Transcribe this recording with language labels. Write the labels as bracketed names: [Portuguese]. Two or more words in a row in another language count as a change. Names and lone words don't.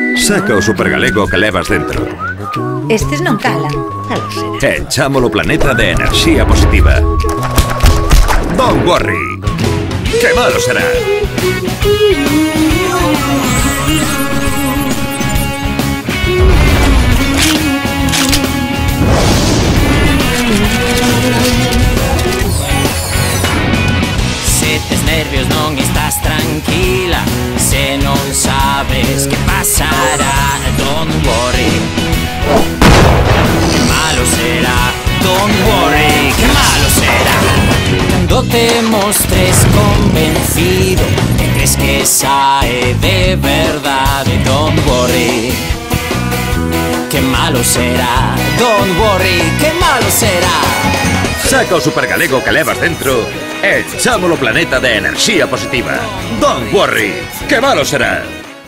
[Galician] Saca o supergalego que levas dentro. Estes non calan. E chámolo planeta de enerxía positiva. [English] Don't worry. [Galician] Que malo será. Se tes nervios non estás tranquila, se non sabes que pasará, [English] don't worry. [Galician] Que malo será, [English] don't worry, [Galician] que malo será. Cando te mostres convencido, que crees que sae de verdade, [English] don't worry. [Galician] Que malo será, [English] don't worry, [Galician] que malo será. Saca o supergalego que levas dentro e chámolo planeta de enerxía positiva. [English] Don't worry. [Galician] Que malo será.